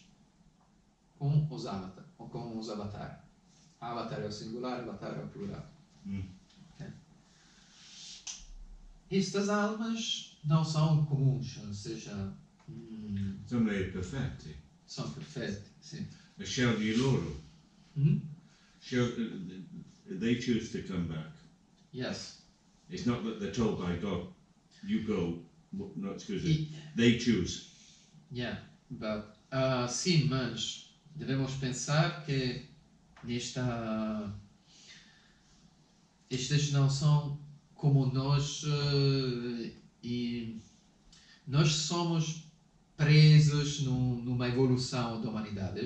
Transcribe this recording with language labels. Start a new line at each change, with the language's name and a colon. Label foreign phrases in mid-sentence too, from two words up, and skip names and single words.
Portuguese: Com os avatares. Avatar é o singular, avatar é o plural. Okay? Estas almas não são comuns, ou seja... São meio perfetti. São perfetti, sim.
Italian: Scegli loro.
English: They choose to come back. Yes. It's not that they're told by God, you go, no, excuse me, they choose. Yeah, but,
Portuguese: sim, mas devemos pensar que estes não são como nós, e nós somos presos numa evolução da humanidade.